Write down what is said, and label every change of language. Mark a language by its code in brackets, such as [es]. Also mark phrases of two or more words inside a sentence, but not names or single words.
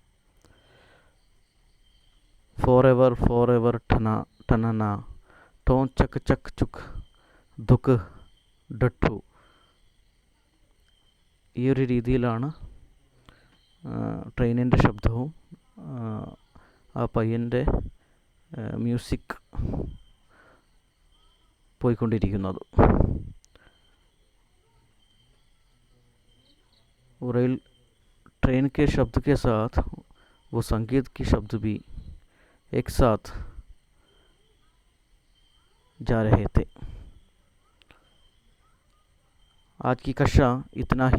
[en] for ever ടന ടനന ടോ ചക്ക് ചക്ക് ചുക്ക് ദുക്ക് ഡട്ടു. [ml] ഈ ഒരു രീതിയിലാണ് ട്രെയിനിൻ്റെ ശബ്ദവും ആ പയ്യൻ്റെ മ്യൂസിക് പോയിക്കൊണ്ടിരിക്കുന്നത്. [hi] रेल ट्रेन के शब्द के साथ वो संगीत की शब्द भी एक साथ जा रहे थे. आज की कक्षा इतना ही.